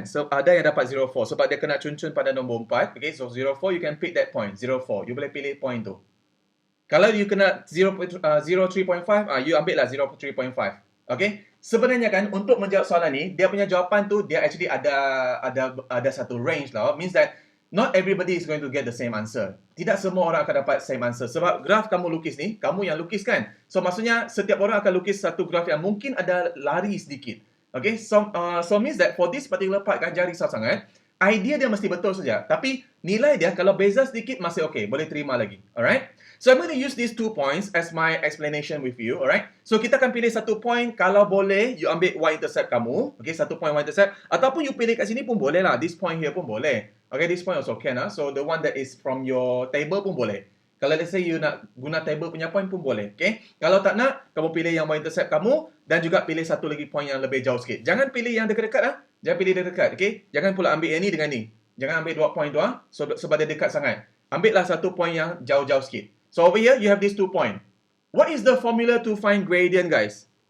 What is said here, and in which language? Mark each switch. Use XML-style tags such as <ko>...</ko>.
<ms>So, ada yang dapat 04 sebab dia kena cun-cun pada nombor 4.</ms> <en>Okay, so 04, you can pick that point, 04.</en> <ms>You boleh pilih point tu. Kalau you kena 03.5, you ambil lah 03.5. Okay, sebenarnya kan, untuk menjawab soalan ni, dia punya jawapan tu, dia actually ada satu range lah.</ms> <en>Means that, not everybody is going to get the same answer.</en> <ms>Tidak semua orang akan dapat</ms> <en>same answer.</en> <ms>Sebab graf kamu lukis ni, kamu yang lukis kan. So maksudnya setiap orang akan lukis satu graf yang mungkin ada lari sedikit.</ms> <en>Okay, so means that for this particular part kan,</en> <ms>jangan risau sangat. Idea dia mesti betul saja. Tapi nilai dia kalau beza sedikit masih okay. Boleh terima lagi. Alright.</ms> <en>So I'm going to use these 2 points as my explanation with you.</en> <ms>Alright. So kita akan pilih satu point. Kalau boleh, you ambil y-intercept kamu. Okay, satu point y-intercept. Ataupun you pilih kat sini pun boleh lah.</ms> <en>This point here</en> <ms>pun boleh.</ms> <en>Okay, this point also can lah. So the one that is from your table</en> <ms>pun boleh. Kalau</ms> <en>let's say</en> <ms>you nak guna table punya point pun boleh. Okay. Kalau tak nak, kamu pilih yang y-intercept kamu. Dan juga pilih satu lagi point yang lebih jauh sikit. Jangan pilih yang dekat-dekat lah. Jangan pilih dekat-dekat. Okay. Jangan pula ambil yang ni dengan ni. Jangan ambil 2 point tu lah. Sebab dia dekat sangat. Ambillah satu point yang jauh-jauh sikit.</ms> <en>So over here, you have these 2 point. What is the formula to find gradient, guys?</en>